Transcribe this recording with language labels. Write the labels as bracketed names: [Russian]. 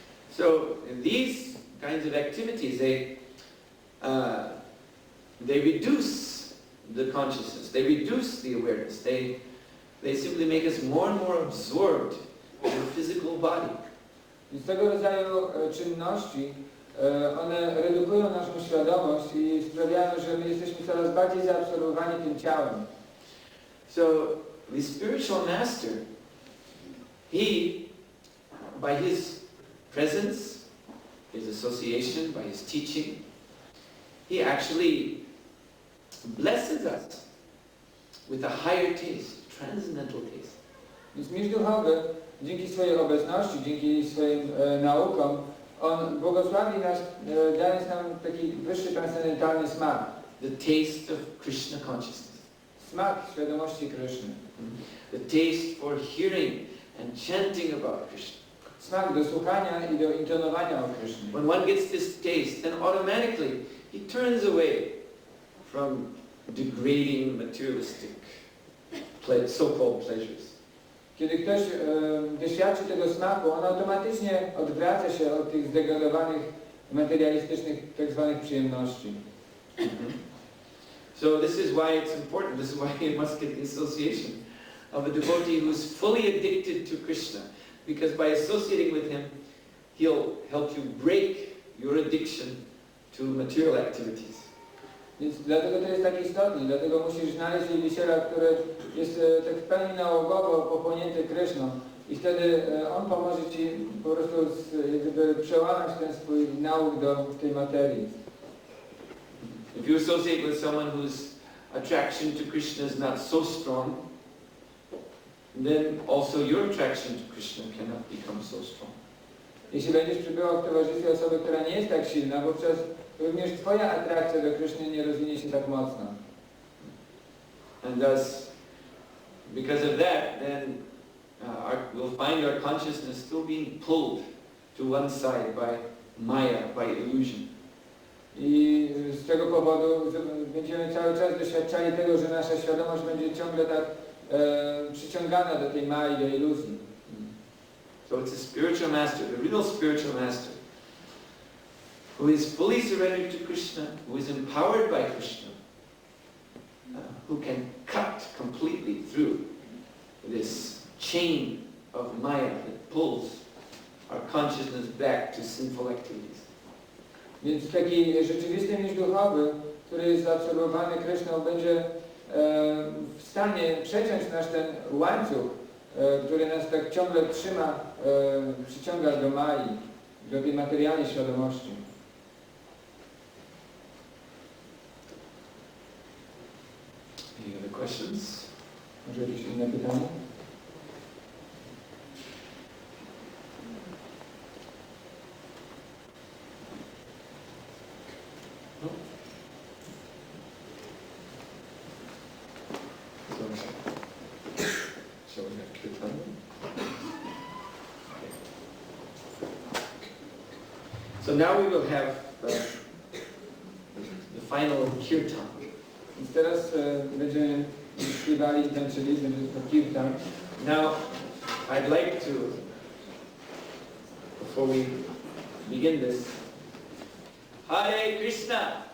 [English] So these kinds of activities, they reduce the consciousness, they reduce the awareness, they simply make us more and more absorbed in the physical body. [Polish] I z tego rodzaju czynności one redukują naszą świadomość i sprawiają, że my jesteśmy coraz bardziej zaabsorbowani tym ciałem. [English] So the spiritual master, he, by his presence, his association, by his teaching, he actually blesses us with a higher taste, transcendental taste. [Polish] Więc mistrz duchowy, dzięki swojej obecności, dzięki swoim naukom, on błogosławi nas, dając nam taki wyższy, transcendentalny smak. [English] The taste of Krishna consciousness. [Polish] Smak świadomości Kryszny. [English] The taste for hearing and chanting about Krishna. [Polish] Smak do słuchania i do intonowania o Krysznie. [English] When one gets this taste, then automatically he turns away from degrading materialistic so-called pleasures. [Polish] Kiedy ktoś doświadczy tego smaku, on automatycznie odwraca się od tych zdegradowanych, materialistycznych tzw. przyjemności. [English] So this is why it's important, this is why you must get the association of a devotee who's fully addicted to Krishna. Because by associating with him, he'll help you break your addiction to material activities. [Polish] Więc dlatego to jest tak istotne, dlatego musisz znaleźć wielbiciela, który jest tak w pełni nałogowo pochłonięty Kryszną i wtedy on pomoże Ci po prostu jakby przełamać ten swój nałóg do tej materii. [English] If you associate with someone whose attraction to Krishna is not so strong, then also your attraction to Krishna cannot become so strong. [Polish] Jeśli będziesz przybywał w towarzystwie osoby, która nie jest tak silna, wówczas również Twoja atrakcja do Kryszny nie rozwinie się tak mocno. [English] And thus, because of that, then we'll find our consciousness still being pulled to one side by Maya, by illusion. [Polish] I z tego powodu będziemy cały czas doświadczali tego, że nasza świadomość będzie ciągle tak przyciągana do tej Mai, do iluzji. [English] So it's a spiritual master, the real spiritual master, who is fully surrendered to Krishna, who is empowered by Krishna, who can cut completely through this chain of Maya that pulls our consciousness back to sinful activities. [Polish] Więc taki rzeczywisty mistrz duchowy, który jest zaabsorbowany Kryszną, będzie w stanie przeciąć nasz ten łańcuch, który nas tak ciągle trzyma, przyciąga do Mai, do tej materialnej świadomości. [English] Any other questions? [Polish] Może jakieś inne pytanie? [English] No? Shall we have kirtan? So now we will have the final kirtan. [Polish] Więc teraz będziemy śpiewali i tańczyli, będzie to kirtan. [English] Now, I'd like to, before we begin this, Hare Krishna,